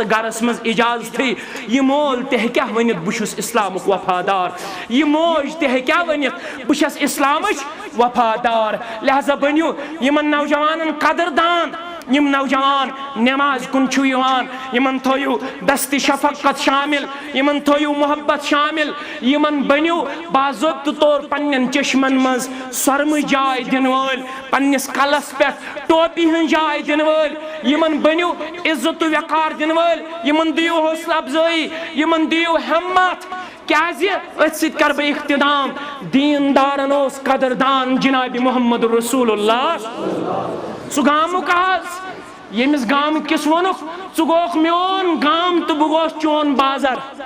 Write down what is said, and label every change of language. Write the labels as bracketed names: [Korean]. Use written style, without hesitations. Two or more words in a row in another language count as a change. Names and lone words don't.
[Kashmiri] گرس مز اجازت یہ مول تہ ہیکہ ونت بہس اسلامک وفادار یہ موج تہ ہیکہ ونت بہس اسلامچ وفادار لہذا بنیو یمن نوجوانن قدردان یم نوجوان نماز کن چھو یوان یمن تھویو دست شفقت شامل یمن تھویو محبت شامل یمن بنیو باضابطہ طور پنن چشمن مز سرم جائے دن وول پنس کلس پہ ٹوپی ہن جائے دن وول یمن بنیو عزت و وقار دن وول یمن دیو حوصلہ افزائی یمن دیو ہمت کیازِ ات ست کر بہ اختتام دیندارن اوس قدردان جناب محمد رسول اللہ سہ گامک یمس گام کس ونک ثہ گوک میون گام تو بہ گوس چون بازر